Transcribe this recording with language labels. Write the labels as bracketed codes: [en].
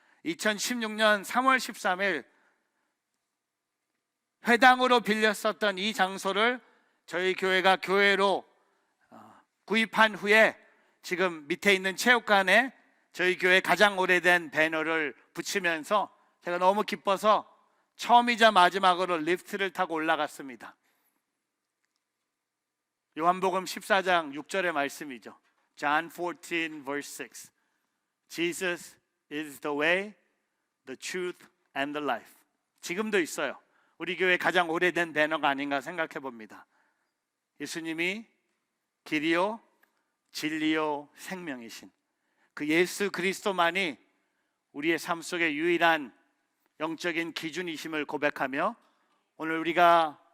[ko] 2016년 3월 13일 회당으로 빌렸었던 이 장소를 저희 교회가 교회로 구입한 후에 지금 밑에 있는 체육관에 저희 교회 가장 오래된 배너를 붙이면서 제가 너무 기뻐서 처음이자 마지막으로 리프트를 타고 올라갔습니다. 요한복음 14장 6절의 말씀이죠. [en] John 14 verse 6. Jesus is the way, the truth and the life. [ko] 지금도 있어요. 우리 교회 가장 오래된 배너가 아닌가 생각해 봅니다. 예수님이 길이요 진리요 생명이신 그 예수 그리스도만이 우리의 삶 속의 유일한 영적인 기준이심을 고백하며 오늘 우리가